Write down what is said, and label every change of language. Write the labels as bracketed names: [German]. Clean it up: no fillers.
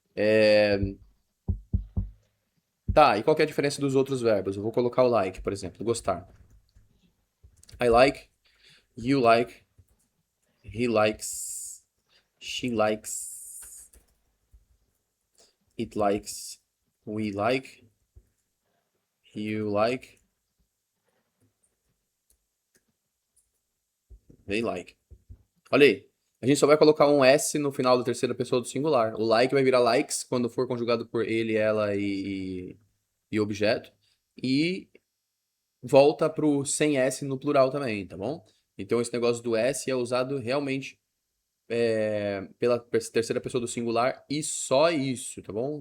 [Portuguese] É, Tá, e qual que é a diferença dos outros verbos? Eu vou colocar o like, por exemplo, gostar. [English] I like, you like, he likes, she likes, it likes, we like, you like, they like. [Portuguese] Olha aí. A gente só vai colocar um S no final da terceira pessoa do singular. O like vai virar likes quando for conjugado por ele, ela e objeto. E volta pro sem S no plural também, tá bom? Então esse negócio do S é usado realmente pela terceira pessoa do singular e só isso, tá bom?